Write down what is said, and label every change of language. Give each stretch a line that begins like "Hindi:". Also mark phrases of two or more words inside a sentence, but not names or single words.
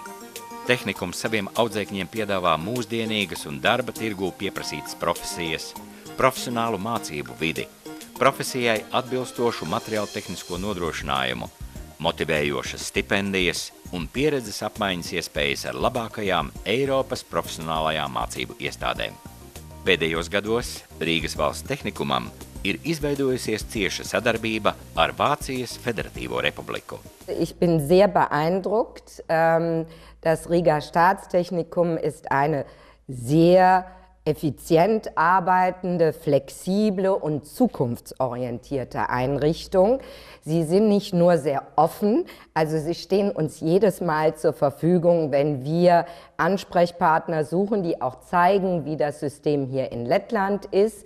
Latvian: Tehnikums saviem audzēkņiem piedāvā mūsdienīgas un darba tirgū pieprasītas profesijas, profesionālu mācību vidi, profesijai atbilstošu materiālu tehnisko nodrošinājumu, motivējošas stipendijas un pieredzes apmaiņas iespējas ar labākajām Eiropas profesionālajām mācību iestādēm. Pēdējos gados Rīgas valsts tehnikumam ir izveidojusies cieša sadarbība ar Vācijas Federatīvo Republiku.
German: Ich bin sehr beeindruckt. Das Riga Staatstechnikum ist eine sehr effizient arbeitende, flexible und zukunftsorientierte Einrichtung. Sie sind nicht nur sehr offen, also sie stehen uns jedes Mal zur Verfügung, wenn wir Ansprechpartner suchen, die auch zeigen, wie das System hier in Lettland ist.